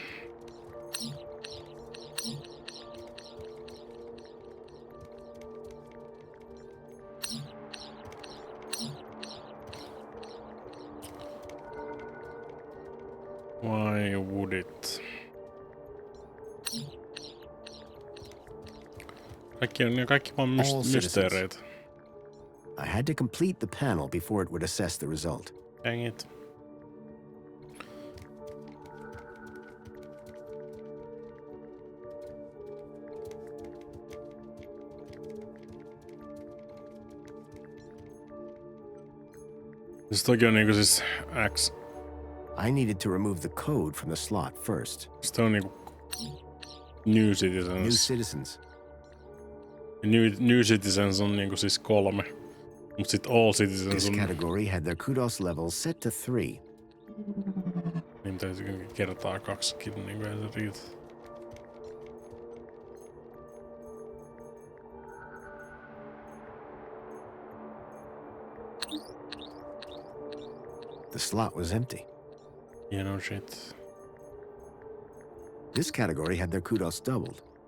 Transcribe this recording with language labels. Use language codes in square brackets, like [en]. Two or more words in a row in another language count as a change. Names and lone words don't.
[en] Why would it? [fi] Kaikki vaan mysteereitä. [en] I had to complete the panel before it would assess the result. Dang it. [fi] Siis toki on niinku siis X. [en] I needed to remove the code from the slot first. [fi] Sitten on niinku [en] New Citizens. [fi] New Citizens. New Citizens on niinku siis 3. Mut sit All Citizens [en] This [fi] on... [en] category had their kudos levels set to 3. [fi] Niin täytyy kertaa 2kin, niinku ei se riitä. [en] The slot was empty. Yeah, no shit. This category had their kudos doubled.